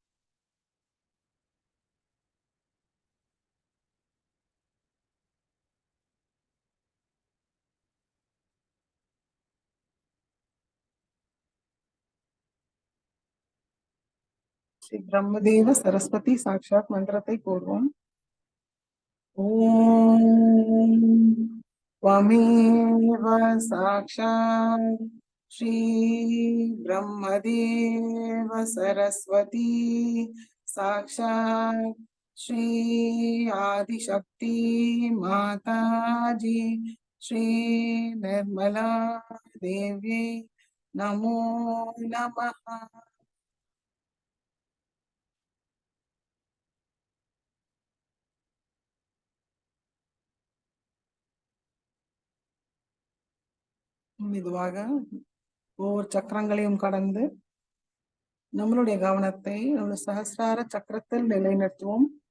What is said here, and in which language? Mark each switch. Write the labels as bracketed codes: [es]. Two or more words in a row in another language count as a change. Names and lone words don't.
[ta] ஸ்ரீ பிரம்மதேவ சரஸ்வதி சாட்சாத் மந்திரத்தை கூறுவோம். [sa] ஓம் त्वमेव साक्षात् श्री ब्रह्मदेव सरस्वती, साक्षात् श्री आदिशक्ति माताजी श्री निर्मला देवी नमो नमः। [ta] மெதுவாக ஒவ்வொரு சக்கரங்களையும் கடந்து நம்மளுடைய கவனத்தை நம்முடைய சஹஸ்ரார சக்கரத்தில் நிலைநிறுத்துவோம்.